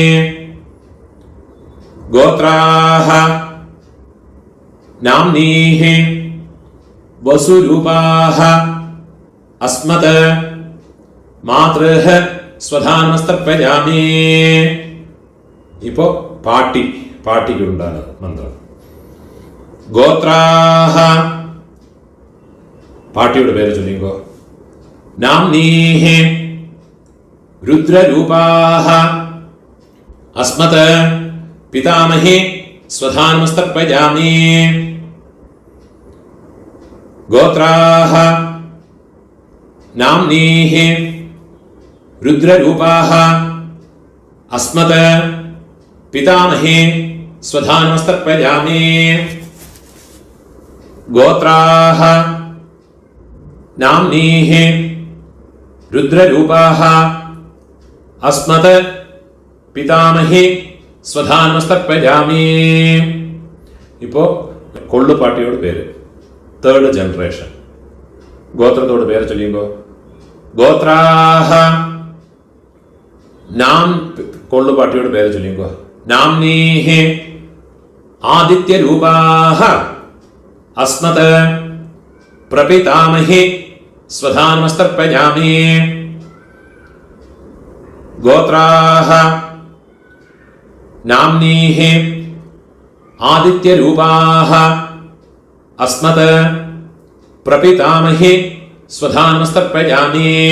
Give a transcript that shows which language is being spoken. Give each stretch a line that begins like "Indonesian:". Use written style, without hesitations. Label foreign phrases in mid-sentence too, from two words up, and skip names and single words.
Sanskrit: गोत्राः नाम्नीः वसुरूपाः अस्मत् मातृः स्वधानमस्तर्पयामि.
Tamil: இப்போ பாட்டிக்கு உண்டான மந்திரம். கோத்ராஹ பாட்டியோட பேரை சொல்லிங்கோ.
Sanskrit: நாம்னீஹி रुद्ररूपाः अस्मत् पितामहि स्वधानमस्तर्पयामि. गोत्राः नाम्नीः रुद्ररूपाः अस्मत् पितामहि स्वधानमस्तर्पयामि. गोत्राः नाम्नीः रुद्ररूपाः अस्मत् पितामहि स्वधानमस्तर्पयामि.
Tamil: இப்போ கொள்ளுப்பாட்டியோட பேரு
English: third generation.
Tamil: கோத்திரத்தோட பேரை சொல்லிங்கோ. கோத்ராஹ நாம் கொள்ளுப்பாட்டியோட பேரை சொல்லிங்கோ.
Sanskrit: नाम्नीः आदित्यरूपाः अस्मत् प्रपितामहि स्वधानमस्तर्पयामि। गोत्राः नाम्नीः आदित्यरूपाः अस्मत् प्रपितामहि स्वधानमस्तर्पयामि।